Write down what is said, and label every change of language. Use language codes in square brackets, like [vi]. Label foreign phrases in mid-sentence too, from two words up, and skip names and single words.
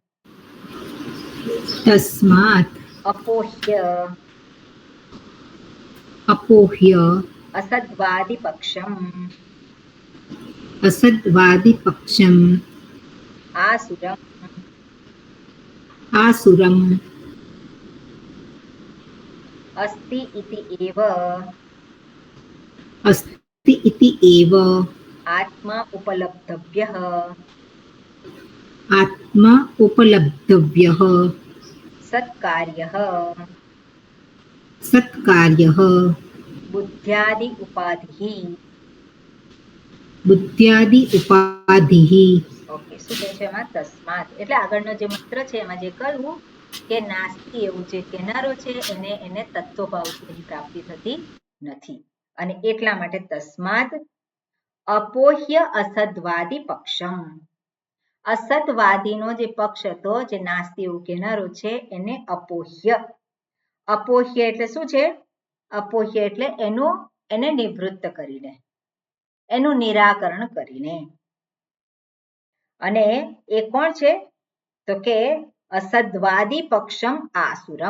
[sa] અપોહ્ય અસદ્વાદિપક્ષમ આસુરમ अस्ति इति एव आत्मा उपलब्धव्यः सत्कार्यः बुद्ध्यादि उपाधिः [gu] ઓકે શું કહે છે એમાં તસ્માત એટલે આગળનો જે મંત્ર છે એમાં જે કહ્યું કે નાસ્તિ એવું જે કહેનારો છે એને તત્વભાવની પ્રાપ્તિ થતી નથી અને એટલા માટે [sa] તસ્માત અપોહ્ય અસદ્વાદી પક્ષમ [gu] અસતવાદીનો જે પક્ષ હતો જે નાસ્તિ એવું કહેનારો છે એને અપોહ્ય એટલે શું છે અપોહ્ય એટલે એને નિવૃત્ત કરીને એનું નિરાકરણ કરીને અને એ કોણ છે તો કે [sa] અસદ્વાદી પક્ષમ આસુરમ.